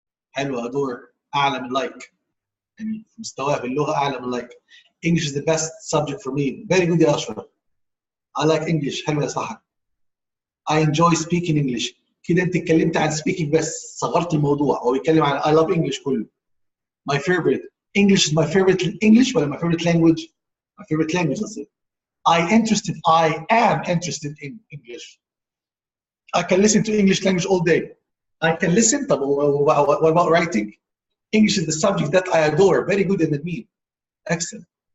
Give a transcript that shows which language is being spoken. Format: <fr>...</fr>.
<ar>حلو adore أعلى من like. يعني مستواه في اللغة أعلى من like.</ar> <en>English is the best subject for me. Very good يا أشرف. I like English.</en> <ar>حلو يا صاحبي.</ar> <en>I enjoy speaking English.</en> <ar>كده أنت اتكلمت عن speaking بس صغرت الموضوع. هو بيتكلم عن</ar> <en>I love English</en> <ar>كله.</ar> <en>My favorite. English is my favorite English ولا my favorite language? My favorite language is it. I am interested in English. I can listen to English language all day. I can listen. طب what about writing? English is the subject that I adore. Very good in me. Excellent.</en>